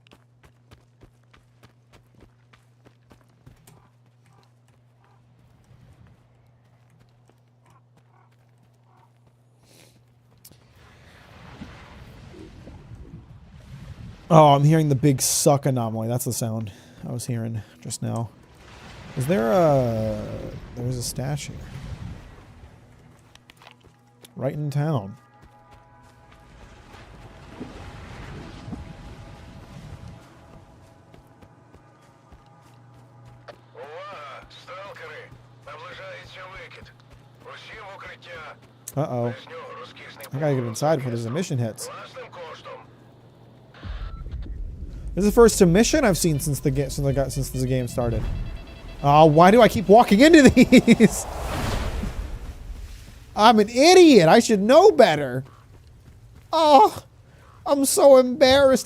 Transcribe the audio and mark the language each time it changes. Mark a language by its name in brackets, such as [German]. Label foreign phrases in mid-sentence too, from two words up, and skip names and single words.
[English] Oh, I'm hearing the big suck anomaly. That's the sound I was hearing just now. Is there a... There's a stash here. Right in town. [Ukrainian] Увага! Сталкери! Наближається викид. Усі в укриття. [English] Uh-oh. [Ukrainian] Без нього розкішний [English] I gotta get inside before this emission hits. [Ukrainian] власним коштом. [English] This is the first submission I've seen since the game started. Oh, why do I keep walking into these? I'm an idiot. I should know better. Oh, I'm so embarrassed.